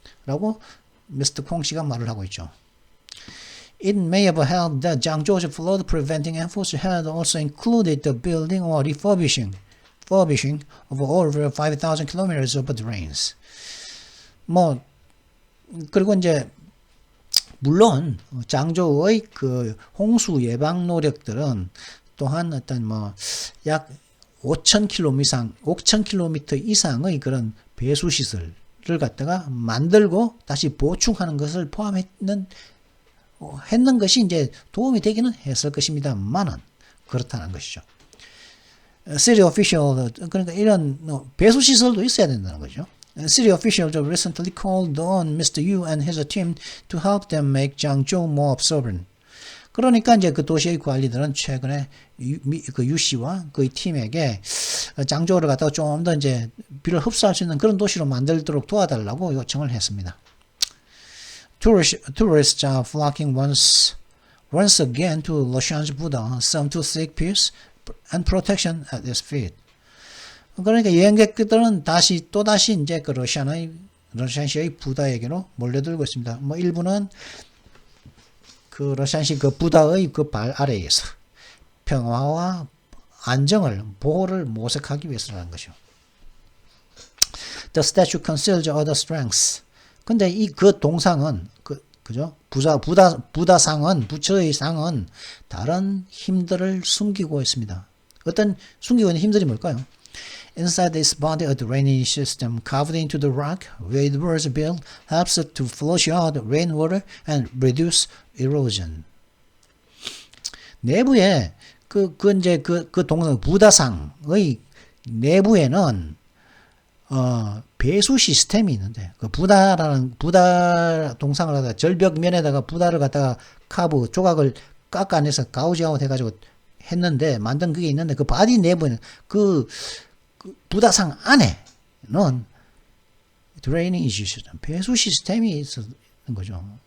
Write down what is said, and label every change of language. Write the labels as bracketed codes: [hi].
[ko] 라고 미스터 콩 씨가 말을 하고 있죠. [en] It may have held that Jiangzhou's flood preventing efforts had also included the building or refurbishing of over 5,000 kilometers of drains. [ko] 그리고 이제 물론 장저우의 그 홍수 예방 노력들은 또한 어떤 약 5,000km 이상의 그런 배수 시설을 갖다가 만들고 다시 보충하는 것을 포함했는 것이 이제 도움이 되기는 했을 것입니다만은 그렇다는 것이죠. [en] City official [ko] 그러니까 이런 배수 시설도 있어야 된다는 거죠. [en] City officials recently called on Mr. Yu and his team to help them make Jiangzhou more absorbent. [ko] 그러니까 이제 그 도시의 관리들은 최근에 그 유 씨와 그의 팀에게 장저우를 갖다가 좀 더 이제 비를 흡수할 수 있는 그런 도시로 만들도록 도와달라고 요청을 했습니다. [en] Tourists are flocking once again to Loshan's Buddha, some to seek peace and protection at its feet. [ko] 그러니까 여행객들은 또다시 이제 그 러시안시의 부다에게로 몰려들고 있습니다. 일부는 그 러시안시 그 부다의 그 발 아래에서 평화와 안정을 보호를 모색하기 위해서라는 것이죠. [en] The statue conceals other strengths. [ko] 근데 그 동상은 그죠? 부다상은 부처의 상은 다른 힘들을 숨기고 있습니다. 어떤 숨기고 있는 힘들이 뭘까요? [en] Inside this body, a drainage system carved into the rock where it was built helps it to flush out rainwater and reduce erosion. [ko] 내부에 그 동상 부다상의 내부에는 배수 시스템이 있는데 그 부다 동상을 갖다가 절벽면에다가 부다를 갖다가 조각을 깎아내서 가우지아웃 해가지고 했는데 만든 그게 있는데 그 바디 내부에는 그 부다상 안에는 드레이닝 시스템, 배수 시스템이 있는 거죠.